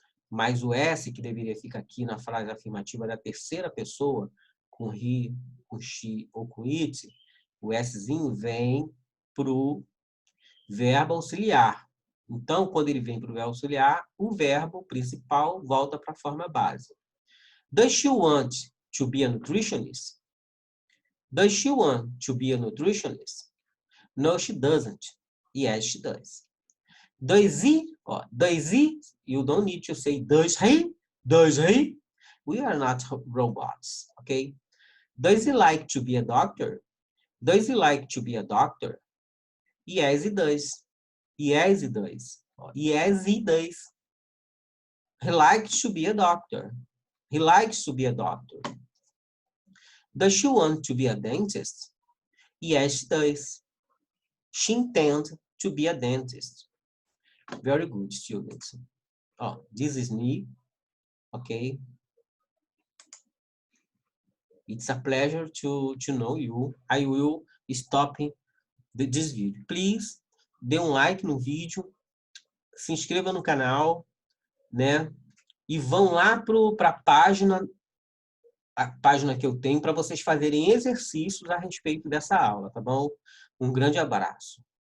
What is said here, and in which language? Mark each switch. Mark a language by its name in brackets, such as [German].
[Portuguese] Mas o S, que deveria ficar aqui na frase afirmativa da terceira pessoa, com he, com she ou com it, o Szinho vem para o verbo auxiliar. Então, quando ele vem para o verbo auxiliar, o verbo principal volta para a forma base. [English] Does she want to be a nutritionist? Does she want to be a nutritionist? No, she doesn't. Yes, she does. Does he? Ó, does he? You don't need to say does he? Does he? We are not robots, okay? Does he like to be a doctor? Does he like to be a doctor? Yes, he does. Yes, he does. Yes, he does. He likes to be a doctor. He likes to be a doctor. Does she want to be a dentist? Yes, she does. She intends to be a dentist. Very good, students. Oh, this is me. Okay. It's a pleasure to know you. I will stop this video. Please, [Portuguese] dê like no vídeo, se inscreva no canal, né? E vão lá para a página que eu tenho para vocês fazerem exercícios a respeito dessa aula, tá bom? Um grande abraço.